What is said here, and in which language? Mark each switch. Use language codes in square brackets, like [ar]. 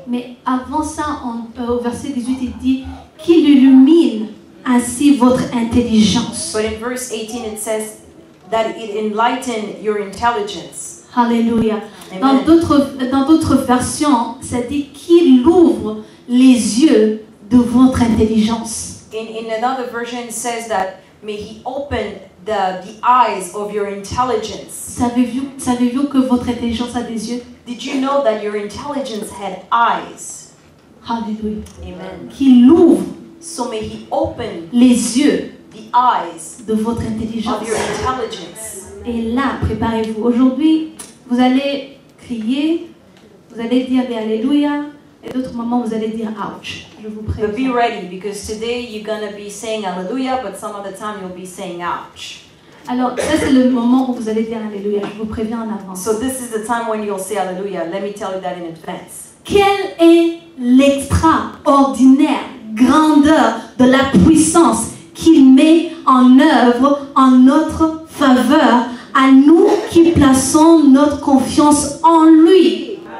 [fr] Mais avant ça, au verset 18, il dit qu'il illumine ainsi votre intelligence. [en] But in verse 18 it says that it enlighten your intelligence. Alléluia. Amen. [fr] Dans d'autres versions, ça dit qu'il ouvre les yeux de votre intelligence. [en] In another version it says that may he open the eyes of your intelligence. [fr] Savez-vous que votre intelligence a des yeux? [en] Did you know that your intelligence had eyes? Alléluia. Amen. [fr] Qu'il ouvre [en] So may he open [fr] les yeux [en] the eyes [fr] de votre intelligence. [en] of your intelligence. [fr] Et là, préparez-vous. Aujourd'hui, vous allez crier, vous allez dire des Alléluia, et d'autres moments, vous allez dire ouch. Je vous [en] But be [fr] préviens. [en] ready because today you're going to be saying hallelujah, but some other time you'll be saying ouch. [fr] Alors, ça, c'est le moment où vous allez dire Alléluia. Je vous préviens en avance. [en] So this is the time when you'll say hallelujah. Let me tell you that in advance. [fr] Quelle est l'extraordinaire grandeur de la puissance qu'il met en œuvre en notre faveur à nous qui plaçons notre confiance en lui.